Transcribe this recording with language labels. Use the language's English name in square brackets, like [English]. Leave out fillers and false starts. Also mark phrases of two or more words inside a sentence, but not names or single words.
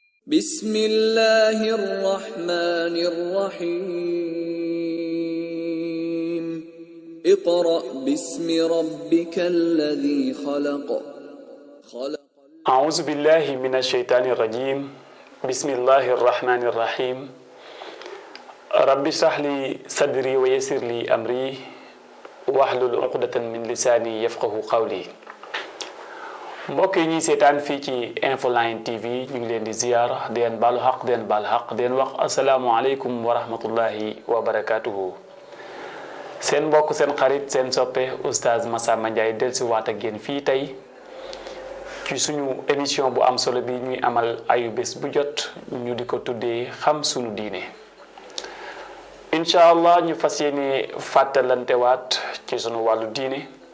[Arabic] بسم الله الرحمن الرحيم اقرأ باسم ربك الذي خلق أعوذ بالله من الشيطان الرجيم بسم الله الرحمن الرحيم رب اشرح لي صدري ويسر لي أمري واحلل عقدة من لساني يفقه قولي [Wolof] mbokk yi ñuy seetaan fii ci Infoline TV ñu ngi leen di ziyaara di leen baalu xaq di leen baal xaq di leen wax [Arabic] السلام عليكم ورحمة الله وبركاته [Wolof] seen mbokk seen xarit seen soppe oustaz Massamba Ndiaye dellusi waat ak yéen fii tey ci suñu émission bu am solo bi ñuy amal ayu bés bu jot ñu di ko tuddee xam suñu diine [Arabic] إن شاء الله [Wolof] ñu fas yéene fàttalantewaat ci suñu wàllu diine